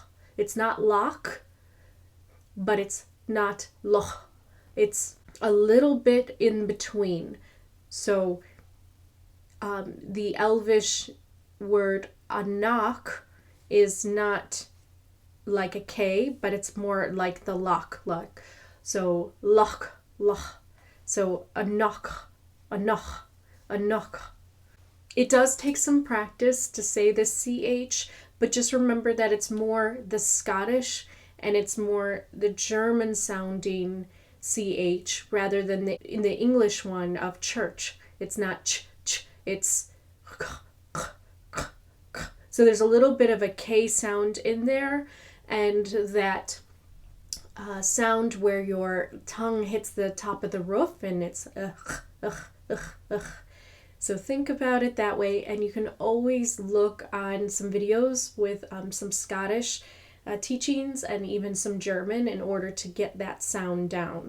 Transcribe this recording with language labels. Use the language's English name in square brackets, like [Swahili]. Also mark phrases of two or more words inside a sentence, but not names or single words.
[English] It's not loch, but it's not loch. It's a little bit in between. So the Elvish word anach is not like a K, but it's more like the loch, loch. So loch, loch. So anach, anach, anach. It does take some practice to say the CH, but just remember that it's more the Scottish and it's more the German sounding CH rather than in the English one of church. It's not ch, it's so there's a little bit of a K sound in there, and that sound where your tongue hits the top of the roof and it's So think about it that way, and you can always look on some videos with some Scottish teachings and even some German in order to get that sound down.